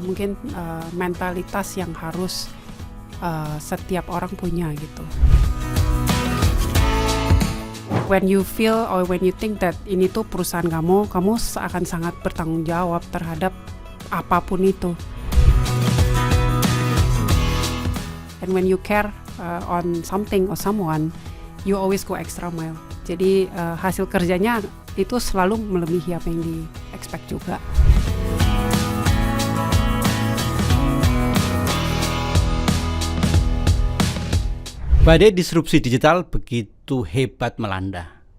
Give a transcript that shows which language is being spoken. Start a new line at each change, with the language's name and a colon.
Indonesian: Mungkin mentalitas yang harus setiap orang punya gitu.
English: When you feel or when you think that
Indonesian: ini tuh perusahaan kamu akan sangat bertanggung jawab terhadap apapun itu.
English: And when you care on something or someone, you always go extra mile.
Indonesian: Jadi hasil kerjanya itu selalu melebihi apa yang di-expect juga. Badai disrupsi digital begitu hebat melanda.